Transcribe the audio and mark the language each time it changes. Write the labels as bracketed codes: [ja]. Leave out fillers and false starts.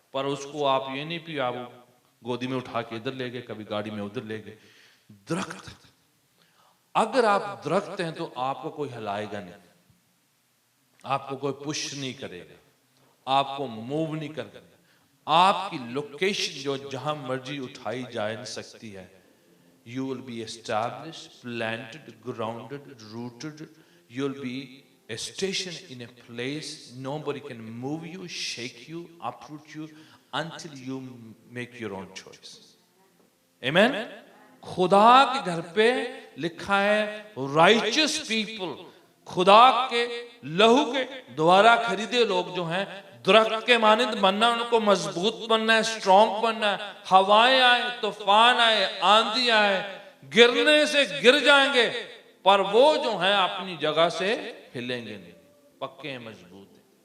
[hi] पर उसको आप ये नहीं कि आप गोदी में उठा के इधर ले गए, कभी गाड़ी में उधर ले गए। दरख्त, अगर आप दरख्त हैं तो आपको कोई हिलाएगा नहीं, आपको कोई पुश नहीं करेगा, आपको मूव नहीं करेगा। आपकी लोकेशन जो जहां मर्जी उठाई जा नहीं सकती है। [en] You will be established, planted, grounded, rooted. You will be stationed in a place. Nobody can move you, shake you, uproot you until you make your own choice. Amen. [hi] खुदा के घर पे लिखा है [en] righteous people, [hi] खुदा के लहू के द्वारा खरीदे लोग जो हैं दरख्त के मानिंद बनना, उनको मजबूत बनना है, स्ट्रॉन्ग बनना है। हवाएं आए, तूफान आए, आंधी आए, गिरने से गिर जाएंगे पर वो जो है अपनी जगह से हिलेंगे नहीं, पक्के हैं, मजबूत हैं।